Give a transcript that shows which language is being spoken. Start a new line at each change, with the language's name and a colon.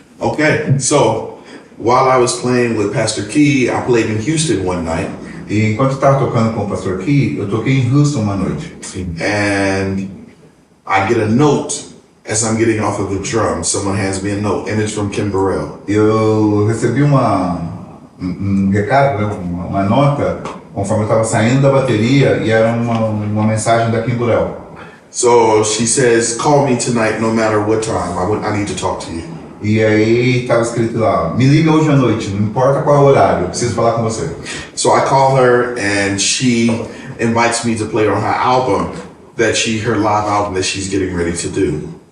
English: Okay, so while I was playing with Pastor Key, I played in Houston one night.
Portuguese: E enquanto eu estava tocando com o Pastor Key, eu toquei em Houston uma noite.
English: And I get a note as I'm getting off of the drum. Someone hands me a note, and it's from Kim Burrell.
Portuguese: Eu recebi um recado, né, uma nota, conforme eu estava saindo da bateria, e era uma mensagem da Kim Burrell.
English: So she says, "Call me tonight, no matter what time. I need to talk to you."
Portuguese: E aí estava escrito lá, me liga hoje à noite, não importa qual é o horário, eu preciso falar com você.
English: So I call her, and she invites me to play on her album, her live album that she's getting ready to do.